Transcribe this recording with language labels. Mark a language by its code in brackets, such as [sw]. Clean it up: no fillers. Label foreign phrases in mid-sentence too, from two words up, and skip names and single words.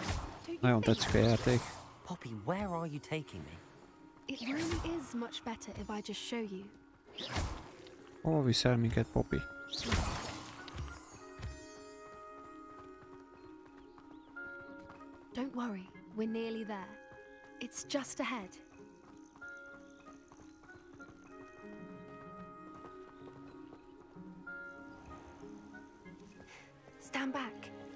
[en] Don't you [hu] Nagyon [en] think? [hu] tetszik a játék. [en] Poppy, where are you taking me? It really is much better if I just show you. [hu] Hova viszel minket, Poppy? [en] Don't worry, we're nearly there. It's just ahead. Stand back.